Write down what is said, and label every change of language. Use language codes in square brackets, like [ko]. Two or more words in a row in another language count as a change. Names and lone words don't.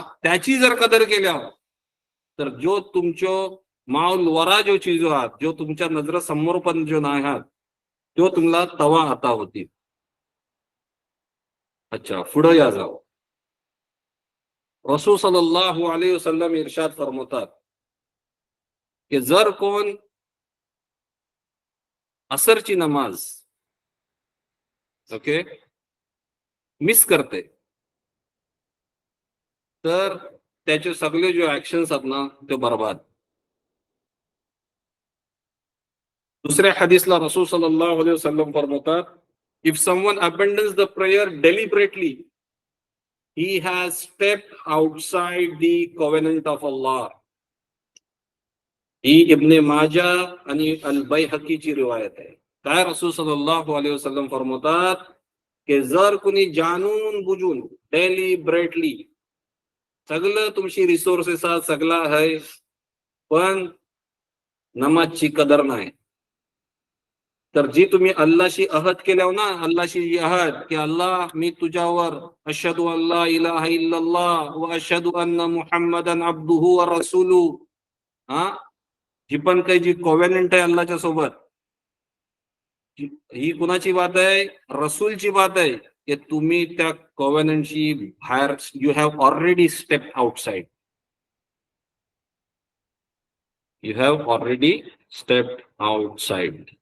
[mr] त्याची जर कदर केल्या तर जो तुमचो माऊल वरा जो चीज आहात, जो तुमच्या नजरेसमोर पण जो नाही आहात तो तुम्हाला तवा आता होती. अच्छा, पुढे या जाऊ. [ar] رسول صلى الله عليه وسلم [mr] इरशाद फरमातात की जर कोण असरची नमाज ओके मिस करते तर त्याचे सगळे जो ऍक्शन्स आहेत ना ते बर्बाद. दुसऱ्या हदीसला [ar] رسول صلى الله عليه وسلم [mr] फरमातात, [en] If someone abandons the prayer deliberately he has stepped outside the covenant of Allah. [mr] ही इब्ने माजा आणि अल बैहकीची रिवायत आहे. काय [ar] رسول صلى الله عليه وسلم [mr] फरमातात की जर कुणी जाणून बुजून डेलिबरेटली सगळं तुमची रिसोर्सेस सगळा आहे पण नमाजची कदर नाही, तर जी तुम्ही अल्लाशी अहद केल्या ना, अल्लाशी जी अहद की अल्लाह मी तुझ्यावर [ar] أشهد أن لا إله إلا الله وأشهد أن محمدا عبده ورسوله, [mr] हा जी पण काही जी कॉव्हेनंट आहे अल्लाहच्या सोबत, ही कुणाची बात आहे? रसूलची बात आहे की तुम्ही त्या कॉव्हेनंटची बाहेर, [en] You have already step outside, You have already step outside.